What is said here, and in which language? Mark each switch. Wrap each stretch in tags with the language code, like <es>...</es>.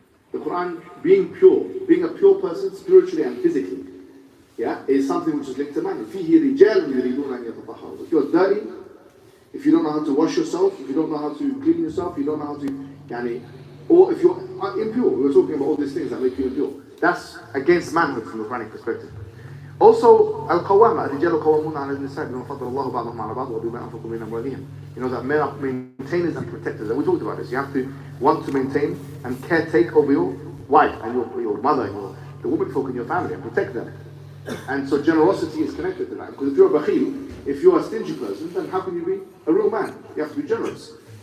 <en>The Qur'an, being pure, being a pure person spiritually and physically, yeah, is something which is linked to manhood.</en> <ar>فِيهِ رِجَالٌ يُرِيدُونَ أَن يَتَطَهَّرُوا.</ar> <en>If you're dirty, if you don't know how to wash yourself, if you don't know how to clean yourself, you don't know how to, or if you're impure, we were talking about all these things that make you impure. That's against manhood from the Quranic perspective. Also,</en> <ar>al-qawama, الرجال قوامون على النساء بما فضل الله بعضهم على بعض وبما أنفقوا من أموالهم.</ar> <en>You know that men are maintainers and protectors. And we talked about this. You have to want to maintain and caretake over your wife and your mother and the women folk in your family and protect them. And so generosity is connected to that. Because if you're a bakhil, if you're a stingy person, then how can you be a real man? You have to be generous.</en>